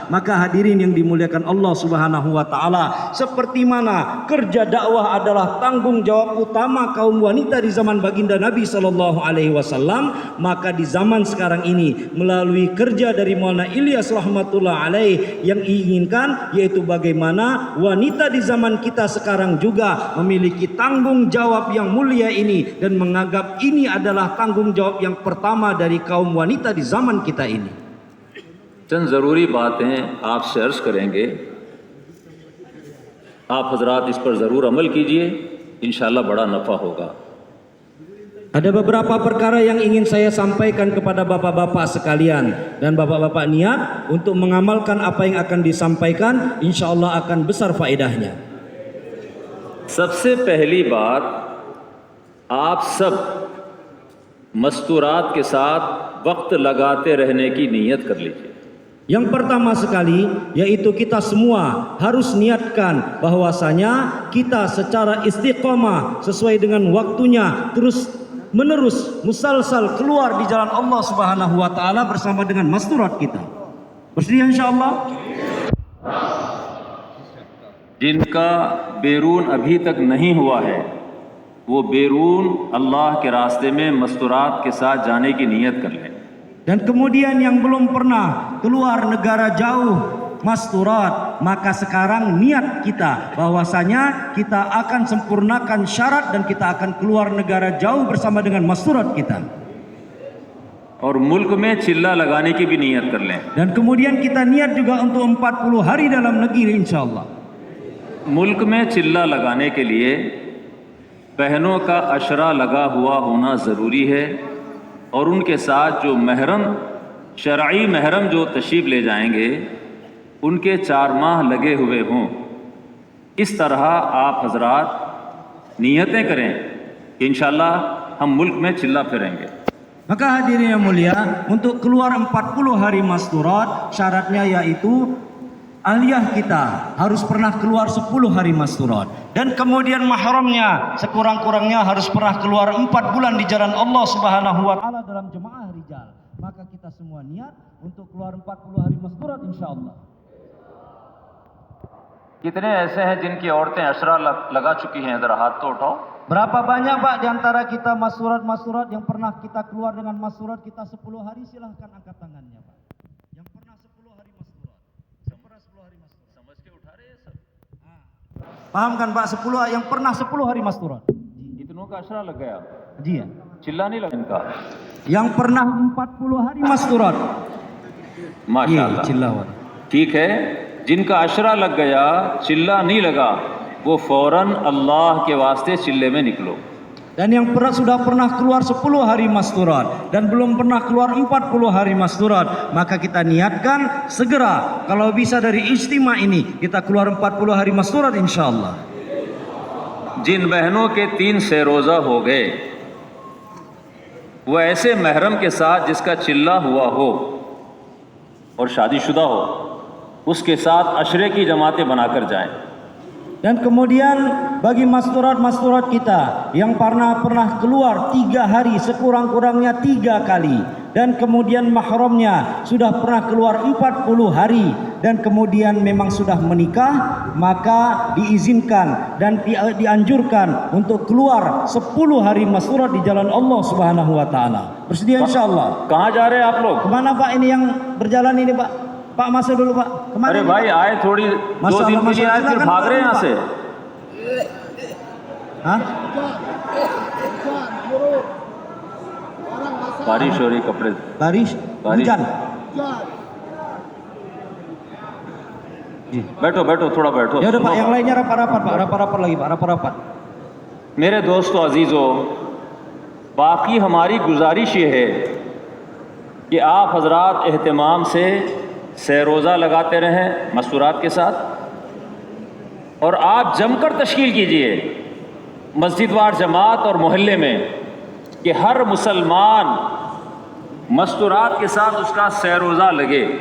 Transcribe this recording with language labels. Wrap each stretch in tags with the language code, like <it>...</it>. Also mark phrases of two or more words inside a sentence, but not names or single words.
<id>Maka hadirin yang dimuliakan Allah</id> <ar>سبحانه وتعالى,</ar> <id>seperti mana kerja dakwah adalah tanggung jawab utama kaum wanita di zaman baginda Nabi</id> <ar>صلى الله عليه وسلم,</ar> <id>maka di zaman sekarang ini melalui kerja dari Maulana Ilyas</id> <ar>رحمة الله عليه</ar> <id>yang diinginkan yaitu bagaimana wanita di zaman kita sekarang juga memiliki tanggung jawab yang mulia ini dan menganggap ini adalah tanggung jawab yang pertama dari kaum wanita di zaman kita ini.</id> <hi>चंद ज़रूरी बातें आपसे अर्ज़ करेंगे, आप हजरात इस पर ज़रूर अमल कीजिए, इंशाअल्लाह बड़ा नफ़ा होगा।</hi> <id>Ada beberapa perkara yang ingin saya sampaikan kepada bapak-bapak sekalian, dan bapak-bapak niat untuk mengamalkan apa yang akan disampaikan,</id> <ar>إن شاء الله</ar> <id>akan besar faedahnya.</id> <hi>सबसे पहली बात, आप सब मस्तूरात के साथ वक्त लगाते रहने की नीयत कर लीजिए।</hi> <id>Yang pertama sekali yaitu kita semua harus niatkan bahwasanya kita secara istiqomah sesuai dengan waktunya terus menerus musalsal keluar di jalan Allah</id> <ar>سبحانه وتعالى</ar> <id>bersama dengan masturat kita. Bersedia insyaallah?</id> <hi>जिनका बैरून अभी तक नहीं हुआ है वो बैरून अल्लाह के रास्ते में मस्तूरात के साथ जाने की नीयत कर लें।</hi> <id>Dan kemudian yang belum pernah keluar negara jauh masturat, maka sekarang niat kita bahwasanya kita akan sempurnakan syarat dan kita akan keluar negara jauh bersama dengan masturat kita.</id> <hi>और मुल्क में चिल्ला लगाने की भी नीयत कर लें।</hi> <id>Dan kemudian kita niat juga untuk 40 hari dalam negeri insyaallah.</id> <hi>मुल्क में चिल्ला लगाने के लिए बहनों का अशरा लगा हुआ होना ज़रूरी है और उनके साथ जो महरम, शरई महरम जो तशरीफ़ ले जाएंगे उनके 4 माह लगे हुए हों। इस तरह आप हजरात नियतें करें कि इंशाअल्लाह हम मुल्क में चिल्ला फिरेंगे।</hi> <id>Maka hadirin yang mulia, untuk keluar 40 hari masturat syaratnya yaitu aliyah kita harus pernah keluar 10 hari masturat, dan kemudian mahramnya sekurang-kurangnya harus pernah keluar 4 bulan di jalan Allah</id> <ar>سبحانه وتعالى</ar> <id>dalam jemaah rijal. Maka kita semua niat untuk keluar 40 hari masturat insyaallah.</id> <hi>कितने ऐसे हैं जिनकी औरतें अशरा लगा चुकी हैं? ज़रा हाथ तो उठाओ।</hi> <id>Berapa banyak Pak di antara kita masturat yang pernah kita keluar dengan masturat kita 10 hari? Silahkan angkat tangannya Pak. Yang pernah 10 hari masturat. Yang pernah 10 hari masturat.</id> <hi>समझ के उठा रहे हैं सब?</hi> <id>Paham kan Pak, 10 yang pernah 10 hari masturat?</id> <hi>इतनों का अशरा लग गया, Ji ya. चिल्ला नहीं लगा इनका?</hi> <id>Yang pernah 40 hari masturat.</id> <hi>माशाअल्लाह, Cillawat. ठीक है। जिनका अशरा लग गया, चिल्ला नहीं लगा, वो फौरन अल्लाह के वास्ते चिल्ले में निकलो।</hi> <id>Dan yang sudah pernah keluar 10 hari masturat dan belum pernah keluar 40 hari masturat, maka kita niatkan segera kalau bisa dari ijtima ini kita keluar 40 hari masturat insyaallah.</id> <hi>जिन बहनों के 3 से रोज़ा हो गए वो ऐसे महरम के साथ जिसका चिल्ला हुआ हो और शादीशुदा हो उसके साथ अशरे की जमातें बनाकर जाएं।</hi> <id>Dan kemudian bagi masturat-masturat kita yang pernah keluar 3 hari sekurang-kurangnya 3 kali, dan kemudian mahramnya sudah pernah keluar 40 hari, dan kemudian memang sudah menikah, maka diizinkan dan dianjurkan untuk keluar 10 hari masturat di jalan Allah</id> <ar>سبحانه وتعالى.</ar> <id>Bersedia insyaallah.</id> <hi>कहाँ जा रहे हैं आप लोग?</hi> <id>Kemana Pak ini yang berjalan ini Pak? Pak masuk dulu Pak. Kemana?</id> <hi>अरे</hi> <id>ini,</id> <hi>भाई</hi> <id>Pak?</id> <hi>आए थोड़ी 2 दिन के लिए आए फिर भाग रहे हैं यहाँ से। Hah? बारिश हो रही, कपड़े</hi> <id>Baris? Baris. Hujan?</id> <hi>बैठो बैठो थोड़ा बैठो।</hi> <id>Ya udah Pak, yang lainnya rapat-rapat Pak, rapat-rapat lagi Pak, rapat-rapat.</id> <hi>मेरे दोस्तों अजीज़ों, बाकी हमारी गुजारिश ये है कि आप हजरात एहतमाम से सैरोज़ा लगाते रहें मस्तूरात के साथ, और आप जमकर तश्कील कीजिए मस्जिद वार जमात और मोहल्ले में कि हर मुसलमान मस्तूरात के साथ उसका सैरोज़ा लगे।</hi>